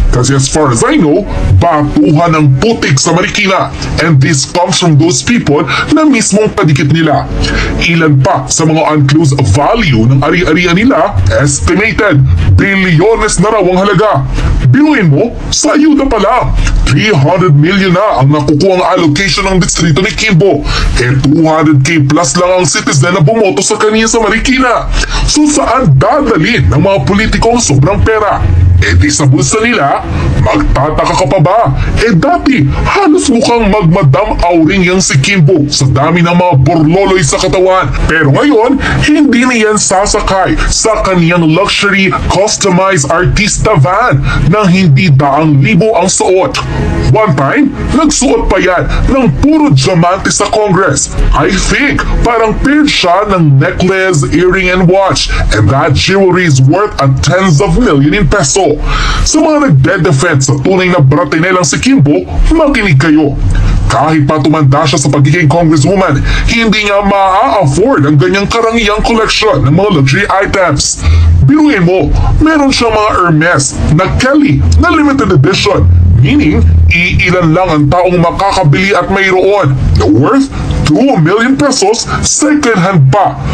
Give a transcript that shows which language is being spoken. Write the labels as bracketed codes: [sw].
[tl] Kasi [en] as far as I know, [tl] batuhan ng putik sa Marikina, [en] and this comes from those people [tl] na mismong padikit nila. Ilan pa sa mga unclosed value ng ari-arian nila, estimated bilyones na raw ang halaga. Biruin mo, sa ayuda pa lang, 300 million na ang nakukuha ang allocation ng distrito ni Kimbo. 200k plus lang ang citizen na bumoto sa kanya sa Marikina. So saan dadalhin ng mga politiko ang sobrang pera? Di sa bulsa nila, magtataka ka pa ba? Dati, halos mukhang magmadam auring yang si Kimbo sa dami ng mga burloloy sa katawan. Pero ngayon, hindi niyan sasakay sa kaniyang luxury customized artista van na hindi daang libo ang suot. One time, nagsuot pa yan ng puro diamante sa Congress. [en] I think, [tl] parang [en] paired [tl] siya ng [en] necklace, earring, and watch. And that jewelry is worth a tens of million in peso. [tl] Sa mga nagde-defense sa tunay na bratinelang si Kimbo, makinig kayo. Kahit pa tumanda siya sa pagiging congresswoman, hindi niya maa-afford ang ganyang karangyang collection ng mga luxury items. Biruin mo, meron siyang mga Hermes na Kelly na limited edition, meaning iilan lang ang taong makakabili at mayroon, na worth 2 million pesos second hand pa.